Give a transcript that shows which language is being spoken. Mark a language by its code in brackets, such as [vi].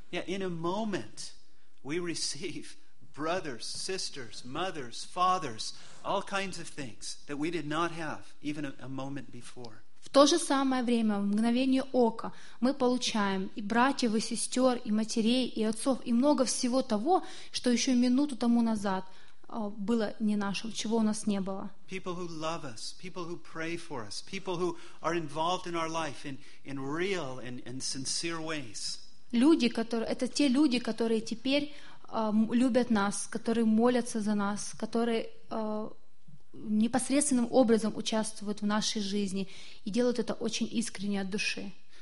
[en] in a moment we receive brothers, sisters, mothers, fathers, all kinds of things that we did not have even a moment before. [ru] В то же самое время, в мгновение ока, мы получаем и братьев, и сестер, и матерей, и отцов, и много всего того, что еще минуту тому назад было не нашим, чего у нас не было. [en] People who love us, people who pray for us, people who are involved in our life in real and sincere ways. [ru] Люди, которые, это те люди, которые теперь любят нас, которые молятся за нас, которые непосредственным образом участвуют в нашей жизни и делают это очень искренне от души.